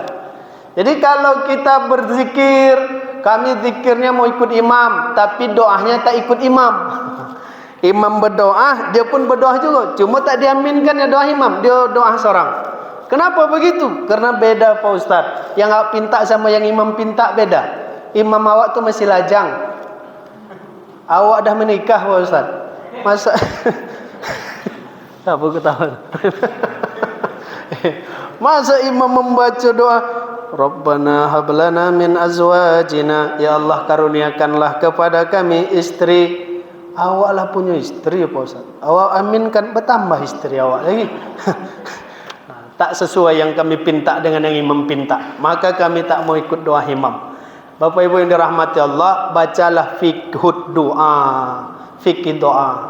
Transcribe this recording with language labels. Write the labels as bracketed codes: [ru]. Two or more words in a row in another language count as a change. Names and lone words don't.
[ms] Jadi kalau kita berzikir, kami zikirnya mau ikut imam, tapi doanya tak ikut imam. Imam berdoa, dia pun berdoa juga. Cuma tak diaminkan ya doa imam, dia doa seorang. Kenapa begitu? Karena beda Pak Ustaz. Yang awak pinta sama yang imam pinta beda. Imam awak tu masih lajang. Awak dah menikah Pak Ustaz. Masa apa ketahuan? Masa imam membaca doa [ar] Rabbana hablana min azwajina, [ms] ya Allah karuniakanlah kepada kami istri. Awaklah punya istri Pak Ustaz. Awak aminkan bertambah istri awak lagi. Tak sesuai yang kami pinta dengan yang imam pinta, maka kami tak mau ikut doa imam. Bapak Ibu yang dirahmati Allah, bacalah [ar] fiqhud doa, [ms] fikih doa.